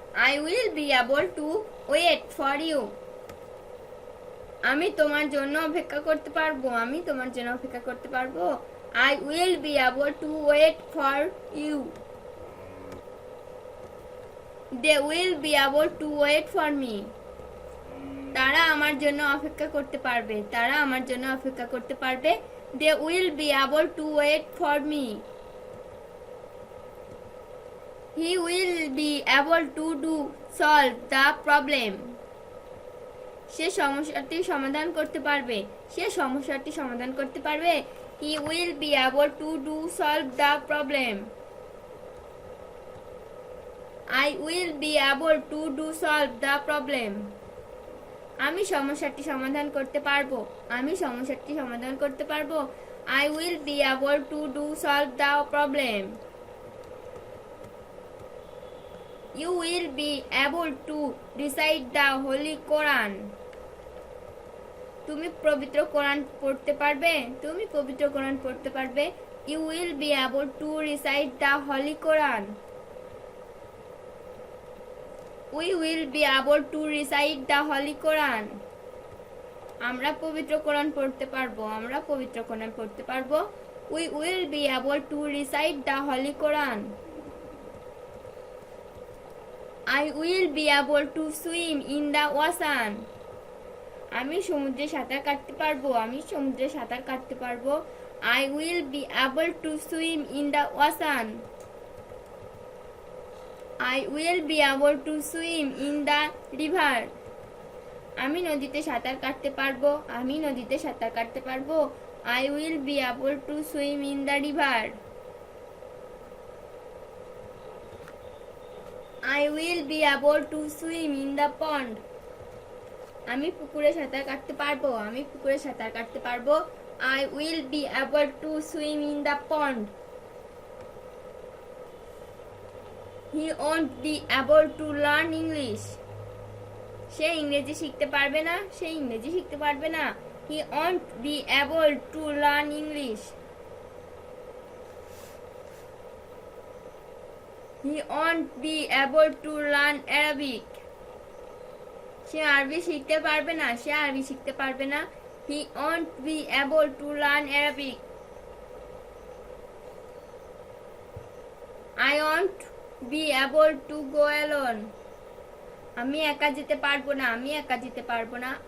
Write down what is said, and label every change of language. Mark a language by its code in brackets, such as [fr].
[en] I will be able to wait for you. [bn] আমি তোমার জন্য অপেক্ষা করতে পারবো, আমি তোমার জন্য অপেক্ষা করতে পারবো। [en] I will be able to wait for you. They will be able to wait for me. [bn] তারা আমার জন্য অপেক্ষা করতে পারবে, তারা আমার জন্য অপেক্ষা করতে পারবে। [en] They will be able to wait for me. He will be able to solve the problem. [bn] সে সমস্যাটি সমাধান করতে পারবে, সে সমস্যাটি সমাধান করতে পারবে। [en] He will be able to solve the problem. I will be able to solve the problem. [bn] আমি সমস্যাটি সমাধান করতে পারবো, আমি সমস্যাটি সমাধান করতে পারবো। [en] I will be able to solve the problem. You will be able to recite the Holy Quran. [bn] তুমি পবিত্র কোরআন পড়তে পারবে, তুমি পবিত্র কোরআন পড়তে পারবে। [en] You will be able to recite the Holy Quran. We will be able to recite the Holy Quran. [bn] আমরা পবিত্র কোরআন পড়তে পারবো, আমরা পবিত্র কোরআন পড়তে পারবো। [en] We will be able to recite the Holy Quran. I will be able to swim in the ocean. [bn] আমি সমুদ্রে সাঁতার কাটতে পারবো, আমি সমুদ্রে সাঁতার কাটতে পারবো। [en] I will be able to swim in the ocean. I will be able to swim in the river. [bn] আমি নদীতে সাঁতার কাটতে পারবো, আমি নদীতে সাঁতার কাটতে পারবো। [en] I will be able to swim in the river. I will be able to swim in the pond. [bn] আমি পুকুরে সাঁতার কাটতে পারবো, আমি পুকুরে সাঁতার কাটতে পারবো। [en] I will be able to swim in the pond. He won't be able to learn English. [bn] সে ইংরেজি শিখতে পারবে না, সে ইংরেজি শিখতে পারবে না। [en] He won't be able to learn English. He won't be able to learn Arabic. [bn] সে আরবি শিখতে পারবে না, সে আরবি শিখতে পারবে না। [en] He won't be able to learn Arabic. I won't be able to go alone. [bn] আমি একা যেতে পারবো না, আমি একা যেতে পারবো না।